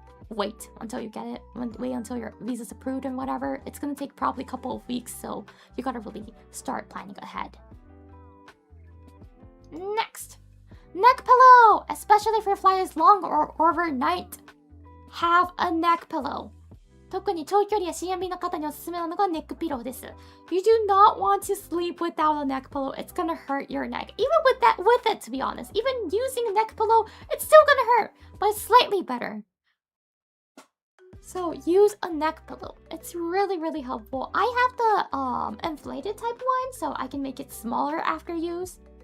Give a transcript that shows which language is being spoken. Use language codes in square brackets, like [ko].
[en] Wait until you get it. Wait until your visa's approved and whatever. It's gonna take probably a couple of weeks, so you gotta really start planning ahead. Next, neck pillow, especially if your flight is long or overnight. Have a neck pillow. [ja] 特に長距離や CMB の方におすすめなのがネックピローです。 [en] You do not want to sleep without a neck pillow. It's gonna hurt your neck. Even with it, to be honest. Even using a neck pillow, it's still gonna hurt, but it's slightly better. So use a neck pillow. It's really, really helpful. I have the inflated type one, so I can make it smaller after use.